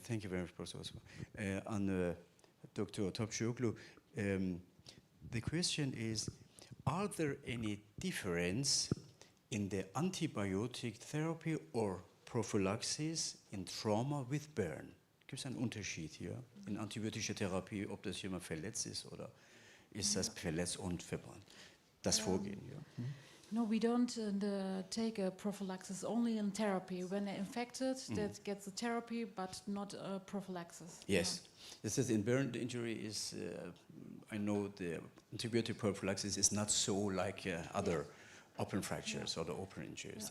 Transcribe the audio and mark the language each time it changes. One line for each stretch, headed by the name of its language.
English: Thank you very much, Professor Osman. On Dr. Topçuoglu. The question is, are there any difference in the antibiotic therapy or prophylaxis in trauma with burn?
German: Gibt es einen Unterschied hier in antibiotischer Therapie, ob das jemand verletzt ist oder ist das verletzt und verbrannt? Das Vorgehen, ja.
English: No, we don't take a prophylaxis, only in therapy. When they're infected, that gets the therapy, but not a prophylaxis. Yes. This is in burn injury is, I know the antibiotic prophylaxis is not so like other open fractures or the open injuries.